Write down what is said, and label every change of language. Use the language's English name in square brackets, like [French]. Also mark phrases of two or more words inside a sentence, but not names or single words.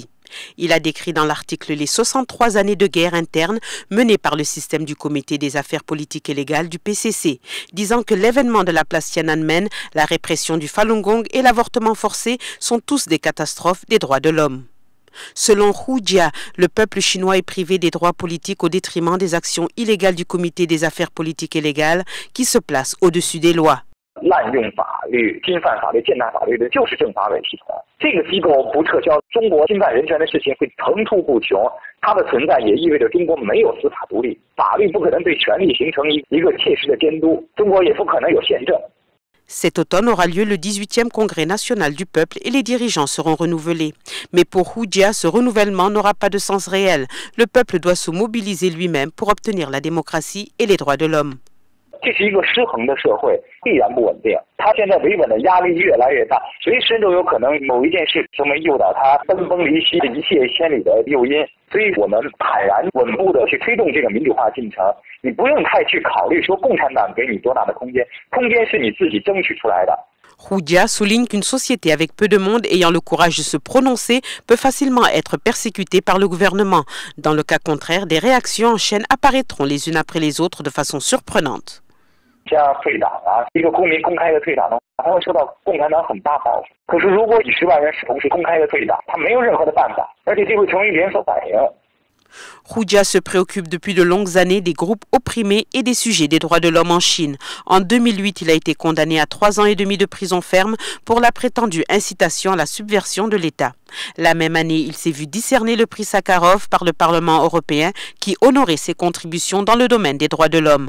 [French] Il a décrit dans l'article les 63 années de guerre interne menées par le système du Comité des affaires politiques et légales du PCC, disant que l'événement de la place Tiananmen, la répression du Falun Gong et l'avortement forcé sont tous des catastrophes des droits de l'homme. Selon Hu Jia, le peuple chinois est privé des droits politiques au détriment des actions illégales du Comité des affaires politiques et légales qui se place au-dessus des lois. [Chinese] 滥用法律、侵犯法律、践踏法律的就是政法委系统。这个机构不撤销，中国侵犯人权的事情会层出不穷。它的存在也意味着中国没有司法独立，法律不可能对权力形成一个切实的监督，中国也不可能有宪政。 [French] Cet automne aura lieu le 18e congrès national du peuple et les dirigeants seront renouvelés. Mais pour Hu Jia, ce renouvellement n'aura pas de sens réel. Le peuple doit se mobiliser lui-même pour obtenir la démocratie et les droits de l'homme. [Chinese] 这是一个失衡的社会，必然不稳定。他现在维稳的压力越来越大，随时都有可能某一件事成为诱导他分崩离析、一泻千里的诱因。所以我们坦然稳步的去推动这个民主化进程。你不用太去考虑说共产党给你多大的空间，空间是你自己争取出来的。 [French] Hu Jia souligne qu'une société avec peu de monde ayant le courage de se prononcer peut facilement être persécutée par le gouvernement. Dans le cas contraire, des réactions en chaîne apparaîtront les unes après les autres de façon surprenante. [Chinese] 像退党啊，一个公民公开的退党呢，他会受到共产党很大报复。可是如果几十万人同时公开的退党，他没有任何的办法，而且这会成为连锁反应。 [French] Hu Jia se préoccupe depuis de longues années des groupes opprimés et des sujets des droits de l'homme en Chine. En 2008, il a été condamné à 3 ans et demi de prison ferme pour la prétendue incitation à la subversion de l'État. La même année, il s'est vu décerner le prix Sakharov par le Parlement européen qui honorait ses contributions dans le domaine des droits de l'homme.